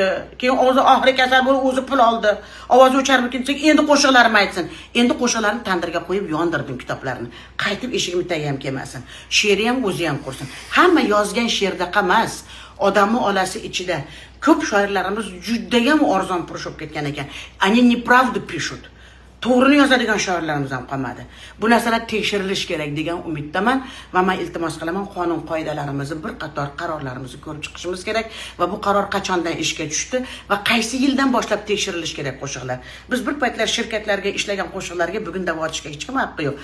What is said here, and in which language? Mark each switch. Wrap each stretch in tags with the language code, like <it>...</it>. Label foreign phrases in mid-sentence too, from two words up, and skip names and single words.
<uz>Keyin o'zi oxiri kasal bo'lib o'zi pul oldi. Ovozi o'charmikin, endi qo'shiqlarimni aytsin. Endi qo'shiqlarni tandirga qo'yib yondirdim kitoblarni. Qaytib eshigim tagiga ham kelmasin. She'ri ham o'zi ham qursin. Hamma yozgan she'rda qolmas. Odamni olasi ichida ko'p shoirlarimiz juda ham arzon purush bo'lib ketgan ekan.</uz> <ru>Они неправду пишут.</ru> <uz>To'g'rini yozadigan shoirlarimiz ham qolmadi. Bu narsalar tekshirilish kerak degan umiddaman va men iltimos qilaman, qonun qoidalarimizni bir qator qarorlarimizni ko'rib chiqishimiz kerak va bu qaror qachondan ishga tushdi va qaysi yildan boshlab tekshirilish kerak qo'shiqlar. Biz bir paytlar shirkatlarga ishlagan qo'shiqlarga bugun da'vo ochishga hech kim haqqi yo'q.</uz>